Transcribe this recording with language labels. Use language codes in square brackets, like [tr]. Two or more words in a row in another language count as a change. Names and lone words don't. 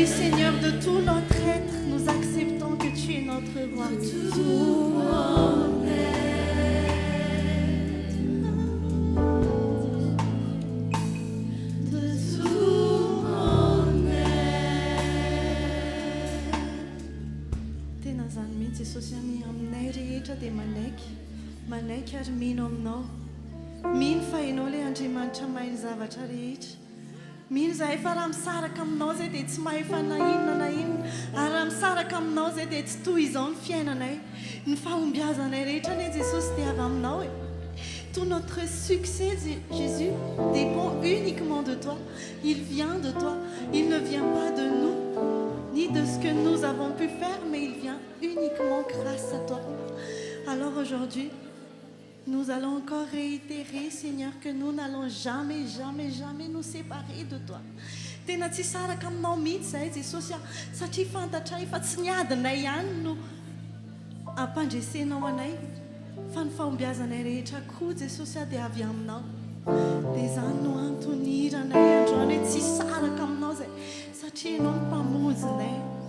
[fr] Oui Seigneur, de tout notre être, nous acceptons que tu es notre roi. Tout mon être. De tout mon être. [mg] Tena zany mihitsy Jesosy any aminay rehetra dia manaiky ary mino aminao. Mino fa ianao ilay Andriamanitra mahay ny zavatra rehetra. Mino zahay fa raha misaraka aminao zay dia tsy mahefa na inona na inona. Ary raha misaraka aminao zay dia tsy toy izao ny fiainanay. Ny fahombiazanay rehetra anie Jesosy dia avy aminao. [fr] Tout notre succès, Jésus, dépend uniquement de toi. Il vient de toi. Il ne vient pas de nous, ni de ce que nous avons pu faire, mais il vient uniquement grâce à toi. Alors aujourd'hui, nous allons encore réitérer, Seigneur, que nous n'allons jamais, jamais, jamais nous séparer de toi. [mg] Tena tsy saraka aminao mihitsy zahay Jesosy satria fantatray fa tsy ny adinay ihany no ampandresenao anay. Fa ny fahombiazanay rehetra koa Jesosy dia avy aminao. Dia izany no antoniranay androany hoe tsy saraka aminao zay satria ianao no mpamonjinay.